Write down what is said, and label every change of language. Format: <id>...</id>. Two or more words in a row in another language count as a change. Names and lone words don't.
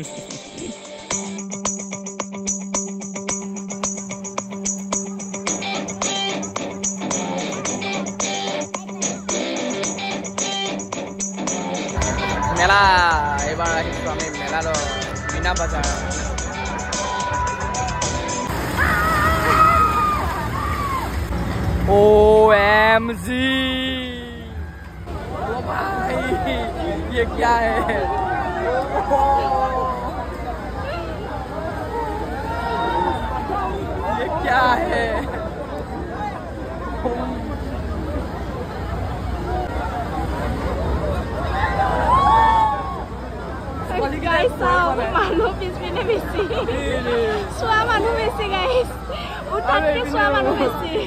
<as>মেলা এইবাৰ আহিছোঁ আমি মেলালৈ, মীনা বজাৰ।</as> <hi>OMG, ओ भाई ये क्या है? ये क्या है?</hi> <as>মানুহ পিছপিনে বেছি, চোৱা মানুহ বেছি গাইছ, উঠাতকে চোৱা মানুহ বেছি।</as>